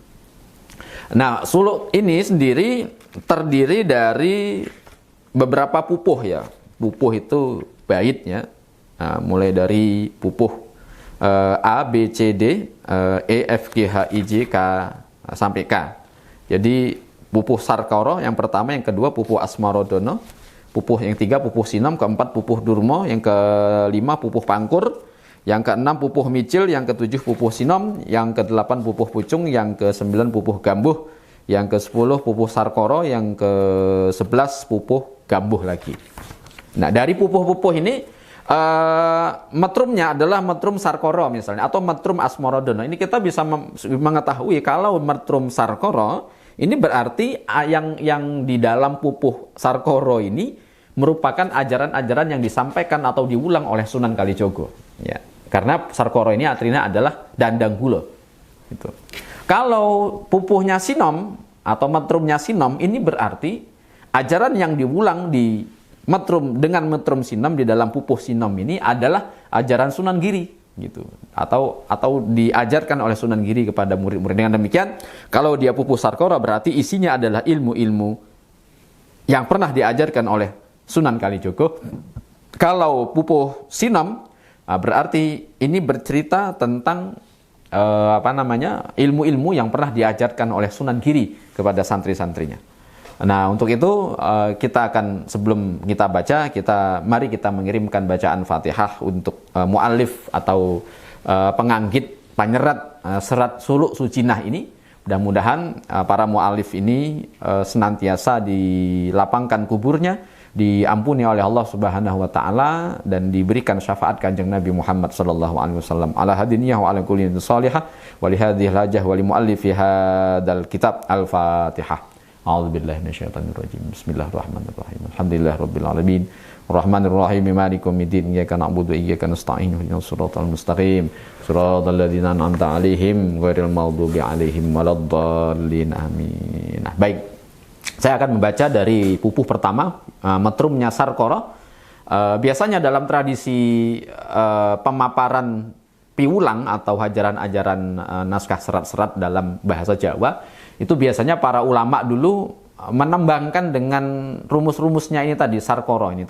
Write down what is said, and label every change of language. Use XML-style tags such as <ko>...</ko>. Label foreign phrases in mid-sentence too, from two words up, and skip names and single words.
<id>Nah, suluk ini sendiri terdiri dari beberapa pupuh ya. Pupuh itu bait ya. Mulai dari pupuh A, B, C, D, E, F, G, H, I, J, K sampai K. Jadi pupuh Sarkara yang pertama, yang kedua pupuh Asmaradana, pupuh yang tiga pupuh Sinom, keempat pupuh Durma, yang kelima pupuh Pangkur, yang keenam pupuh Micil, yang ketujuh pupuh Sinom, yang kedelapan pupuh Pucung, yang kesembilan pupuh Gambuh, yang ke-10 pupuh Sarkara, yang ke-11 pupuh Gambuh lagi. Nah, dari pupuh-pupuh ini metrumnya adalah metrum Sarkara misalnya, atau metrum Asmaradana. Ini kita bisa mengetahui kalau metrum Sarkara ini berarti yang di dalam pupuh Sarkara ini merupakan ajaran-ajaran yang disampaikan atau diulang oleh Sunan Kalijogo. Ya, karena Sarkara ini artinya adalah dandang gula. Gitu. Kalau pupuhnya sinom atau metrumnya sinom, ini berarti ajaran yang diulang di metrum dengan metrum sinom di dalam pupuh sinom ini adalah ajaran Sunan Giri gitu, atau diajarkan oleh Sunan Giri kepada murid-murid. Dengan demikian, kalau dia pupuh Sarkoro berarti isinya adalah ilmu-ilmu yang pernah diajarkan oleh Sunan Kalijogo. Kalau pupuh sinom berarti ini bercerita tentang ilmu-ilmu yang pernah diajarkan oleh Sunan Giri kepada santri-santrinya. Nah, untuk itu kita akan, sebelum kita baca, mari kita mengirimkan bacaan Fatihah untuk mu'alif atau penganggit penyerat serat suluk sucinah ini. Mudah-mudahan para mu'alif ini senantiasa dilapangkan kuburnya, diampuni oleh Allah</id> <ar>سبحانه وتعالى,</ar> <id>dan diberikan syafaat Kanjeng Nabi Muhammad</id> <ar>صلى الله عليه وسلم. على هادينية وعلى كل صالحة ولهذه الحاجة ولمؤلفي هذا الكتاب. الفاتحة. أعوذ بالله من الشيطان الرجيم. بسم الله الرحمن الرحيم. الحمد لله رب العالمين. الرحمن الرحيم. مالك يوم الدين. إياك نعبد وإياك نستعين. اهدنا الصراط المستقيم. صراط الذين أنعمت عليهم غير المغضوب عليهم ولا الضالين.</ar> <id>Amin. Nah, baik. Saya akan membaca dari pupuh pertama, metrumnya Sarkoro. Biasanya dalam tradisi pemaparan piulang atau ajaran-ajaran naskah serat-serat dalam bahasa Jawa, itu biasanya para ulama dulu menembangkan dengan rumus-rumusnya ini tadi, Sarkoro ini.</id>